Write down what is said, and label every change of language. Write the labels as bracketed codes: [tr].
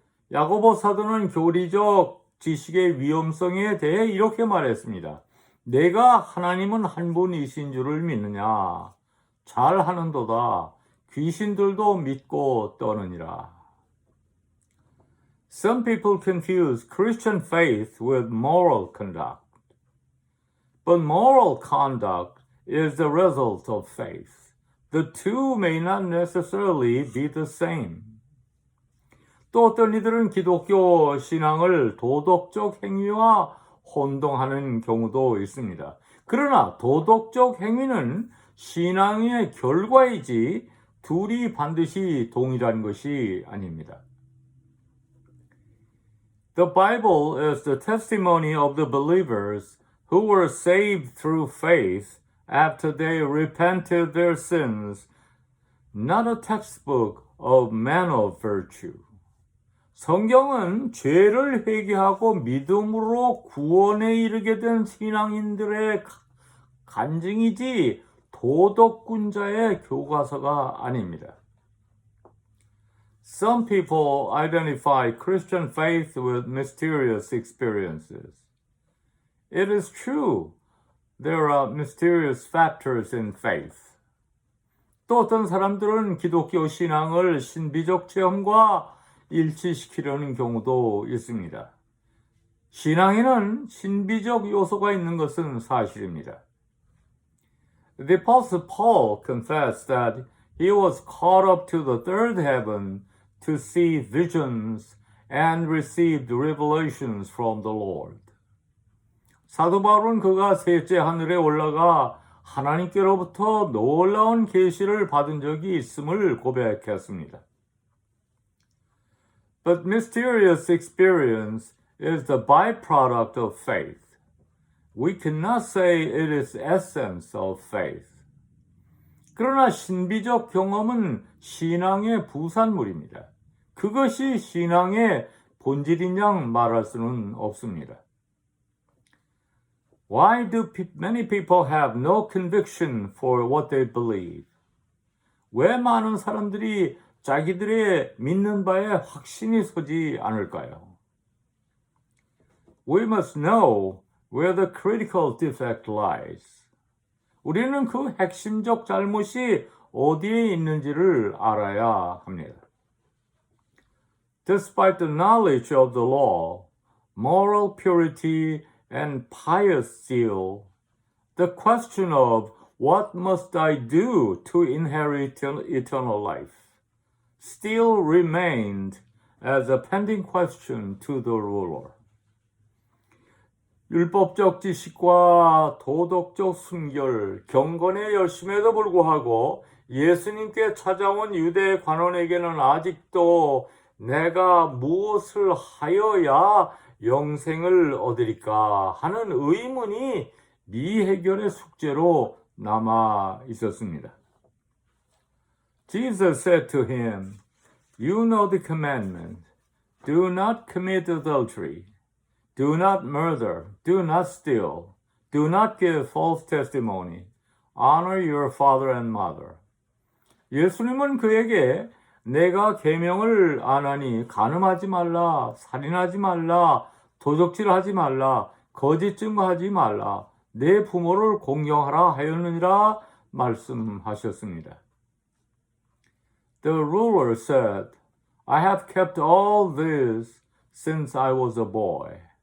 [ko] 야고보 사도는 교리적 지식의 위험성에 대해 이렇게 말했습니다. 내가 하나님은 한 분이신 줄을 믿느냐? 잘하는도다. 귀신들도 믿고 떠느니라. [en] Some people confuse Christian faith with moral conduct. But moral conduct is the result of faith. The two may not necessarily be the same. [ko] 또 어떤 이들은 기독교 신앙을 도덕적 행위와 혼동하는 경우도 있습니다. 그러나 도덕적 행위는 신앙의 결과이지 둘이 반드시 동일한 것이 아닙니다. [en] The Bible is the testimony of the believers who were saved through faith after they repented their sins, not a textbook of man of virtue. [ko] 성경은 죄를 회개하고 믿음으로 구원에 이르게 된 신앙인들의 간증이지 도덕군자의 교과서가 아닙니다. [en] Some people identify Christian faith with mysterious experiences. It is true, there are mysterious factors in faith. [ko] 또 어떤 사람들은 기독교 신앙을 신비적 체험과 일치시키려는 경우도 있습니다. 신앙에는 신비적 요소가 있는 것은 사실입니다. [en] The Apostle Paul confessed that he was caught up to the third heaven to see visions and received revelations from the Lord. [ko] 사도 바울은 그가 셋째 하늘에 올라가 하나님께로부터 놀라운 계시를 받은 적이 있음을 고백했습니다. [en] But mysterious experience is the byproduct of faith. We cannot say it is essence of faith. [ko] 그러나 신비적 경험은 신앙의 부산물입니다. 그것이 신앙의 본질인 양 말할 수는 없습니다. [en] Why do many people have no conviction for what they believe? [ko] 왜 많은 사람들이 자기들의 믿는 바에 확신이 서지 않을까요? [en] We must know where the critical defect lies. [ko] 우리는 그 핵심적 잘못이 어디에 있는지를 알아야 합니다. [en] Despite the knowledge of the law, moral purity, and pious zeal, the question of what must I do to inherit eternal life still remained as a pending question to the ruler. [ko] 율법적 지식과 도덕적 순결, 경건의 열심에도 불구하고 예수님께 찾아온 유대 관원에게는 아직도 내가 무엇을 하여야 영생을 얻으리까 하는 의문이 미해결의 숙제로 남아 있었습니다. [en] Jesus said to him, You know the commandment. Do not commit adultery. Do not murder. Do not steal. Do not give false testimony. Honor your father and mother. [ko] 예수님은 그에게 내가 계명을 안 하니 간음하지 말라, 살인하지 말라, 도적질하지 말라, 거짓 증거하지 말라, 내 부모를 공경하라 하였느니라 말씀하셨습니다. [en] The ruler said, I have kept all this since I was a boy.